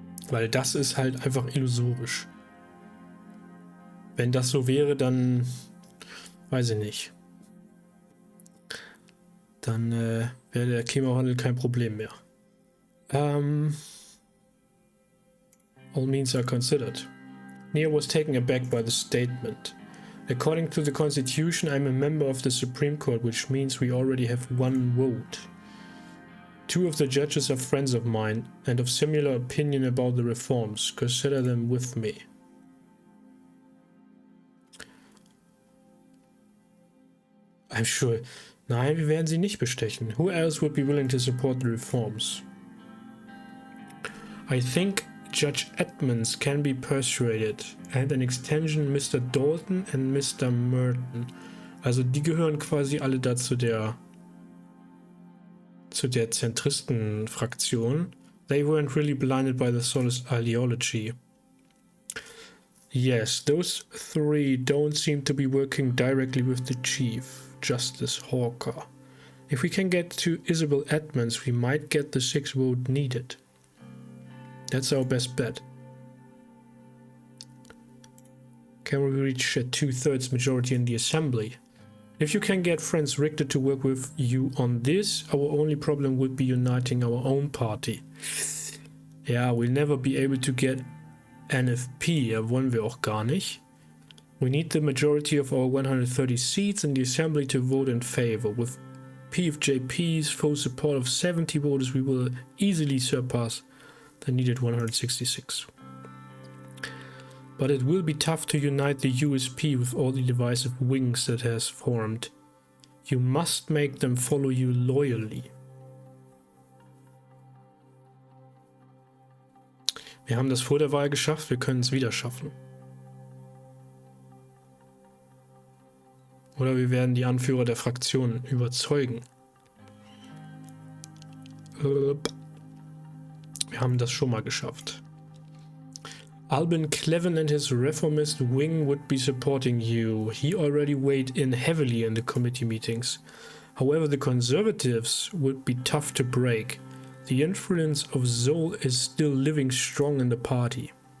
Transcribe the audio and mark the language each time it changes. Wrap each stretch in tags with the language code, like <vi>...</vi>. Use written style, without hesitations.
<de>Weil das ist halt einfach illusorisch. Wenn das so wäre, dann weiß ich nicht. Dann wäre der Klimawandel kein Problem mehr.</de> <en>All means are considered. Neo was taken aback by the statement. According to the Constitution, I'm a member of the Supreme Court, which means we already have one vote. 2 of the judges are friends of mine and of similar opinion about the reforms. Consider them with me. I'm sure.</en> <de>Nein, wir werden sie nicht bestechen.</de> <en>Who else would be willing to support the reforms? I think Judge Edmonds can be persuaded. And an extension Mr. Dalton and Mr. Merton.</en> <de>Also die gehören quasi alle da zu der Zentristen-Fraktion.</de> <en>They weren't really blinded by the Solis ideology. Yes, those 3 don't seem to be working directly with the Chief Justice Hawker. If we can get to Isabel Edmonds, we might get the 6 vote needed. That's our best bet. Can we reach a 2/3 majority in the assembly? If you can get Franz Richter to work with you on this, our only problem would be uniting our own party. Ja, we'll never be able to get NFP,</en> <de>wollen wir auch gar nicht.</de> <en>We need the majority of our 130 seats in the assembly to vote in favor. With PFJP's full support of 70 voters, we will easily surpass the needed 166. But it will be tough to unite the USP with all the divisive wings that has formed. You must make them follow you loyally.</en> <de>Wir haben das vor der Wahl geschafft, wir können es wieder schaffen. Oder wir werden die Anführer der Fraktionen überzeugen. Wir haben das schon mal geschafft.</de> <en>Alban Cleven and his reformist wing would be supporting you. He already weighed in heavily in the committee meetings. However, the conservatives would be tough to break. The influence of Zoll is still living strong in the party.</en>